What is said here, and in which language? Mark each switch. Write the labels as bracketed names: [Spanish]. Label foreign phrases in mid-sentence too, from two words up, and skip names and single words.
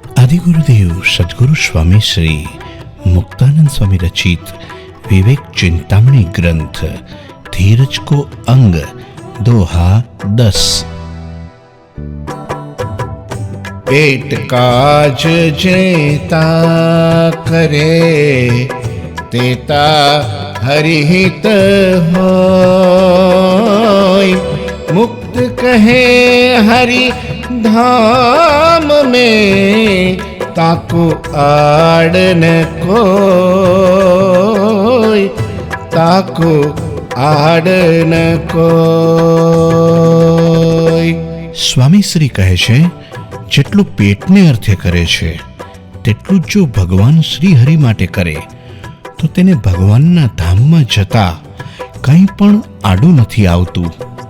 [Hindi] आदिगुरुदेव सद्गुरु स्वामी श्री मुक्तानंद स्वामी रचित विवेक चिंतामणि ग्रंथ धीरज को अंग दोहा 10। पेट काज जेता करे तेता हरिहित होय। मुक्त कहे हरि धाम में ताको आड़ न कोय, ताको आड़ न कोय। [Gujarati] સ્વામી શ્રી કહે છે, જેટલું પેટને અર્થે કરે છે તેટલું જો ભગવાન શ્રી હરિ માટે કરે તો તેને ભગવાનના ધામમાં જતા કંઈ પણ આડું નથી આવતું।